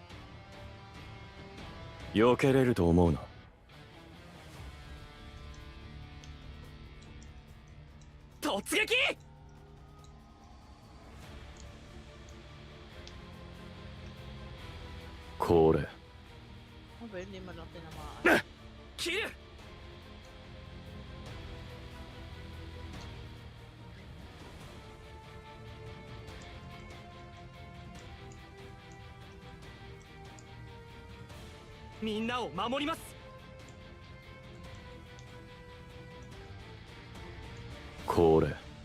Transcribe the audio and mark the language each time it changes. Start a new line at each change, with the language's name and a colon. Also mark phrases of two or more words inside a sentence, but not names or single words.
Japanese: 避けれると思うな。突撃！これ。
Filipino: Hindi man lang tinamaan.
Japanese: 切る！みんなを守ります。これ。